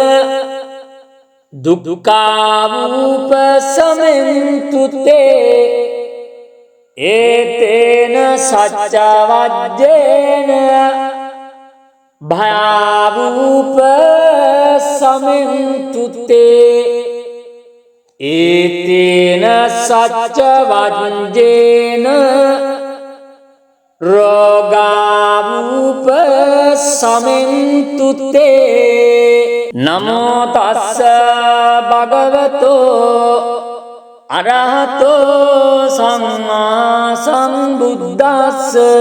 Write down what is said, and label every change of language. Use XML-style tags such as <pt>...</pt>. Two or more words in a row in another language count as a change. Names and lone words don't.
<pi>දුක්ඛාවූප සමෙන්තු තේ ඒතේන සච්ච වජ්ජේන භයාවූප සමෙන්තු තේ ඒතේන සච්ච වජ්ජේන රෝගාවූප සමෙන්තු තේ නමෝ තස්ස භගවතෝ අරහතෝ සම්මා සම්බුද්දස්ස</pi>